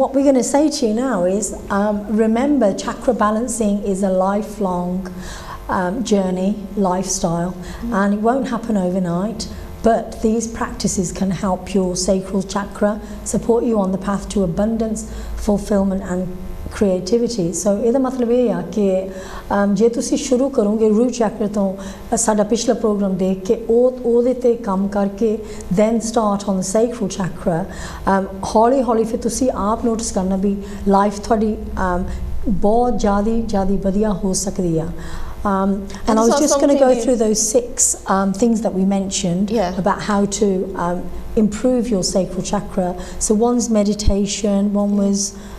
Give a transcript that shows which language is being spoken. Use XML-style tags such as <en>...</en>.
<en>What we're going to say to you now is remember chakra balancing is a lifelong journey, lifestyle, and it won't happen overnight. But these practices can help your sacral chakra, support you on the path to abundance, fulfillment and creativity.</en> <pa>So ਇਹਦਾ ਮਤਲਬ ਇਹ ਆ ਕਿ ਜੇ ਤੁਸੀਂ ਸ਼ੁਰੂ ਕਰੋਗੇ root chakra ਤੋਂ ਸਾਡਾ ਪਿਛਲਾ ਪ੍ਰੋਗਰਾਮ ਦੇਖ ਕੇ ਉਹਦੇ ਤੇ ਕੰਮ ਕਰਕੇ</pa> <en>then start on the sacral chakra</en> <pa>ਹੌਲੀ ਹੌਲੀ ਫਿਰ ਤੁਸੀਂ ਆਪ ਨੋਟਿਸ ਕਰਨਾ ਵੀ ਲਾਈਫ ਤੁਹਾਡੀ ਬਹੁਤ ਜ਼ਿਆਦਾ ਵਧੀਆ ਹੋ ਸਕਦੀ ਆ.</pa> <en>And I was just going to go through those 6 things that we mentioned about how to improve your sacral chakra. So one's meditation, one was</en>